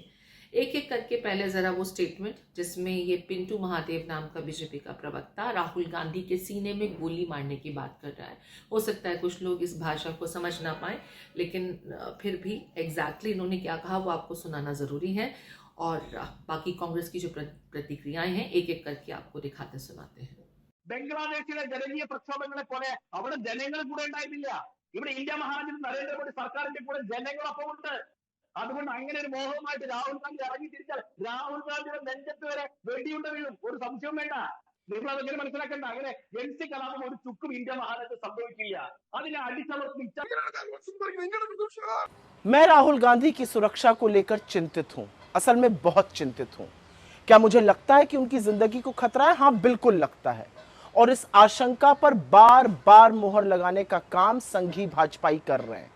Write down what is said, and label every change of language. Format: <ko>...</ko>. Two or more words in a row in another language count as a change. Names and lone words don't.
<hi>एक एक करके पहले जरा वो स्टेटमेंट जिसमें ये पिंटू महादेव नाम का बीजेपी का प्रवक्ता राहुल गांधी के सीने में गोली मारने की बात कर रहा है। हो सकता है कुछ लोग इस भाषा को समझ ना पाए, लेकिन फिर भी एग्जैक्टली इन्होंने क्या कहा वो आपको सुनाना जरूरी है। और बाकी कांग्रेस की जो प्रतिक्रियाएं हैं एक एक करके आपको दिखाते सुनाते हैं।</hi> <ml>ബംഗ്ലാദേശിലെ ജനകീയ പ്രക്ഷോഭങ്ങളെ പോലെ അവിടെ ജനങ്ങൾ കൂടെ ഉണ്ടായിരുന്നില്ല. ഇവിടെ ഇന്ത്യ മഹാരാജ്യത്ത് നരേന്ദ്രമോദി സർക്കാരിന്റെ കൂടെ ജനങ്ങളൊപ്പം ഉണ്ട്. അതുകൊണ്ട് അങ്ങനെ ഒരു മോഹവുമായിട്ട് രാഹുൽ ഗാന്ധി ഇറങ്ങി തിരിച്ചാൽ രാഹുൽ ഗാന്ധിയുടെ നെഞ്ചത്ത് വരെ വെടിയുണ്ട വീഴും. ഒരു സംശയവും വേണ്ട. നിങ്ങൾ അതെങ്ങനെ മനസ്സിലാക്കണ്ട. അങ്ങനെ എൻസി കലാപം ഒരു ചുക്കും ഇന്ത്യ മഹാരാജ്യത്ത് സംഭവിക്കില്ല. അതിനെ അടിച്ചമർത്തി</ml> <hi>मैं राहुल गांधी की सुरक्षा को लेकर चिंतित हूं, असल में बहुत चिंतित हूं। क्या मुझे लगता है कि उनकी जिंदगी को खतरा है? हाँ, बिल्कुल लगता है। और इस आशंका पर बार बार मोहर लगाने का काम संघी भाजपाई कर रहे हैं।</hi>